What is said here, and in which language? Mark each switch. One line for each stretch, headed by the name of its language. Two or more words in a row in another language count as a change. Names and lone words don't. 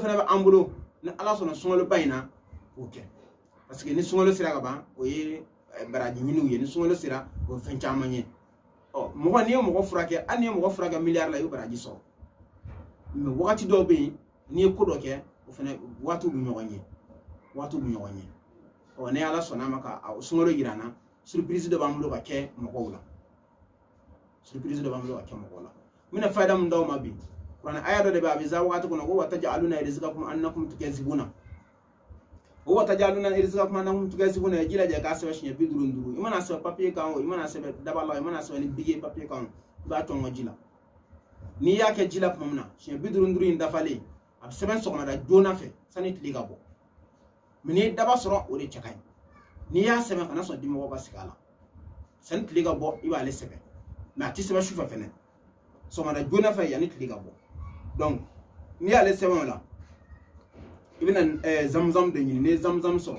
Bambara: fana bɛ an bolo ni ala sɔnna sunkaloba in na k'o kɛ
French: parce que
Bambara: ni sunkalo sera ka ban o ye baraji ɲiniw ye ni sunkalo sera o ye fɛn caman ye mɔgɔ n'i ye mɔgɔ furakɛ hali n'i ye mɔgɔ furakɛ miliyari la i bɛ baraji sɔrɔ mais wagati dɔw bɛ yen n'i ye ko dɔ kɛ o fana waatiw bɛ ɲɔgɔn ye waatiw bɛ ɲɔgɔn ye ni ala sɔnna ma ka sunkalo yira an na surprise dɔ b'an bolo ka kɛ mɔgɔw la surprise dɔ b'an bolo ka kɛ mɔgɔw la n bɛna fayida min d'aw ma bi kuranɛ aya dɔ de bɛ a bɛ za wagati kɔnɔ ko
Arabic: وتجعلون رزقكم أنكم تكذبون
Bambara: o
Arabic: وتجعلون رزقكم أنكم تكذبون
Bambara: ya jilaja k'a sɛbɛn siɲɛ 55 i mana sɛbɛn papiye kan o i mana sɛbɛn daba la i mana sɛbɛn ni bige papiye kan i b'a tɔn ka ji la n'i y'a kɛ ji la tuma min na siɲɛ 55 in dafalen a bɛ sɛbɛn sɔgɔmada joona fɛ sani tile ka bɔ mais n'i ye daba sɔrɔ o de cɛ ka ɲi n'i y'a sɛbɛn kana sɔn dimɔgɔw ka sigi a la sani tile ka bɔ i b'ale sɛbɛn mais a tɛ sɛbɛn sufɛ fɛnɛ sɔgɔmada joona fɛ yanni tile ka bɔ donc ni ale sɛbɛnw la i bɛna zamzam de ɲini ni zamzam sɔrɔ